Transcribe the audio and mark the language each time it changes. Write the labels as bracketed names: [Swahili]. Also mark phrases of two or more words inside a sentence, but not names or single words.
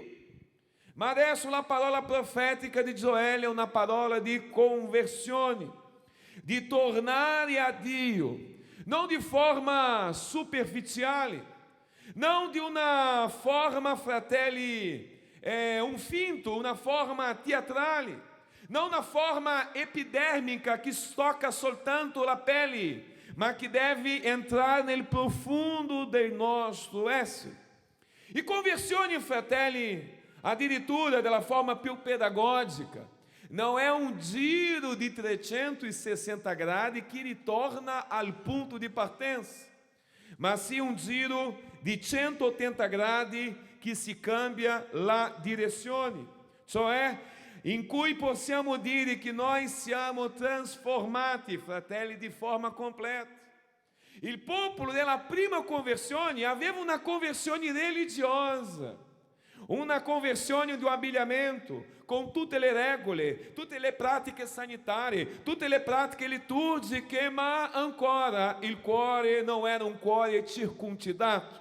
[Italian] Ma adesso la parola profetica di Gioele è una parola di conversione, di tornare a Dio, non di forma superficiale, non di una forma, fratelli, un finto, una forma teatrale, non una forma epidermica che tocca soltanto la pelle, ma che deve entrare nel profundo del nostro essere. E conversione, fratelli, addirittura della forma più pedagogica, [Portuguese] não é um giro de [Italian] 360 gradi que ritorna al punto de partenza, [Portuguese] mas sim um giro [Italian] di 180 gradi che si cambia la direzione, cioè in cui possiamo dire che noi siamo trasformati, fratelli, di forma completa. Il popolo della prima conversione aveva una conversione religiosa, una conversione di abbigliamento, com tutte le regole, tutte le pratiche sanitarie, tutte le pratiche liturgiche, ma ancora il cuore non era un cuore circuncidato.